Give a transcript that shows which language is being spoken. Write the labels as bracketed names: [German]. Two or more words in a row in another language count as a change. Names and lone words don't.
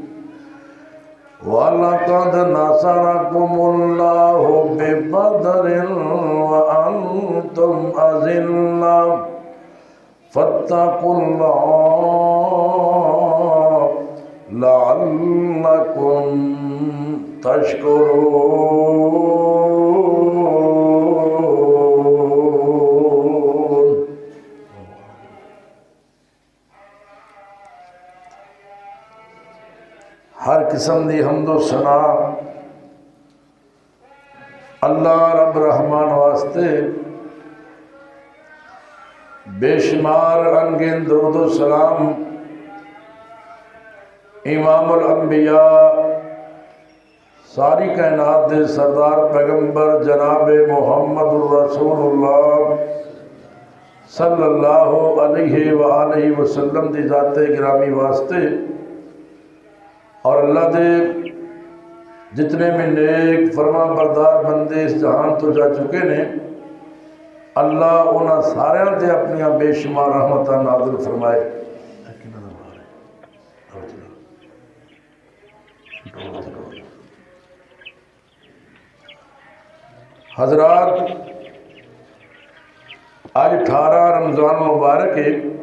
[Arabic] ولقد نصركم الله ببدر وأنتم أذلة فاتقوا الله لعلكم تشكرون. [Punjabi] ہر قسم دی حمد و ثنا اللہ رب رحمان واسطے، بےشمار اَنگنت درود و سلام [Arabic] امام الانبياء [Punjabi] ساری کائنات دے سردار پیغمبر جناب [Arabic] محمد رسول الله صلى الله عليه وآله وسلم [Punjabi] دی ذاتِ گرامی واسطے اور اللہ دے جتنے بھی نیک فرمانبردار بندے اس جہان تو جا چکے نیں، اللہ انہوں نے سارے تے اپنیاں بےشمار رحمت نازل فرمائے. [Urdu] حضرات، آج 18 رمضان مبارک ہے.